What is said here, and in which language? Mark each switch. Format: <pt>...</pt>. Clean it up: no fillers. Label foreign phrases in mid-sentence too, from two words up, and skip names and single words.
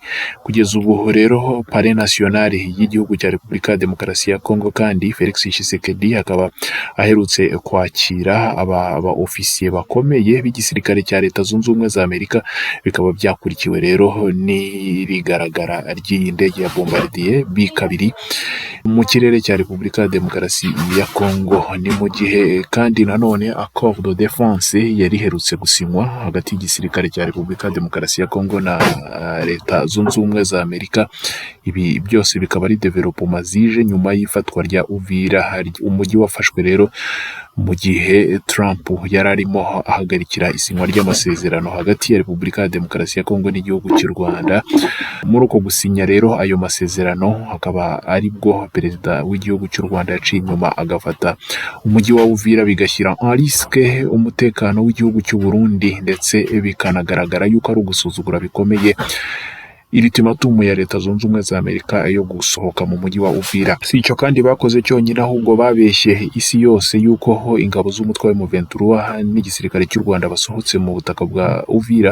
<rw>Kugeza ubu rero Palais National y'igihugu cya Repubulika Demokarasi ya Kongo kandi Felix Tshisekedi akaba aherutse kwakira aba ofisiye bakomeye b'igisirikare cya Leta Zunze Ubumwe za Amerika. Bikaba byakurikiwe rero n'irigaragara ry'iyi ndege ya bombardier B2 mu kirere cya Repubulika Demokarasi ya Kongo. Ni mu gihe kandi nanone</rw> <fr>accord de défense</fr> <rw>yari herutse gusinywa hagati y'igisirikare cya Repubulika Demokarasi ya Kongo na Leta Zunze Ubumwe za Amerika. Ibi byose bikaba ari development zije nyuma y'ifatwa rya Uvira, hari umujyi wafashwe rero mu gihe Trump yari arimo ahagarikira isinywa ry'amasezerano hagati ya Repubulika Demokarasi ya Kongo n'igihugu cy'u Rwanda. Muri uko gusinya rero ayo masezerano hakaba aribwo perezida w'igihugu cy'u Rwanda yaciye inyuma agafata umujyi wa Uvira, bigashyira</rw> <fr>en risque</fr> <rw>umutekano w'igihugu cy'u Burundi, ndetse bikanagaragara yuko ari ugusuzugura bikomeye ultimatum ya Leta Zunze Ubumwe za Amerika yo gusohoka mu mujyi wa Uvira. Si icyo kandi bakoze cyonyine, ahubwo babeshye isi yose yuko ingabo z'umutwe wa M23 n'igisirikare cy'u Rwanda basohotse mu butaka bwa Uvira.</rw>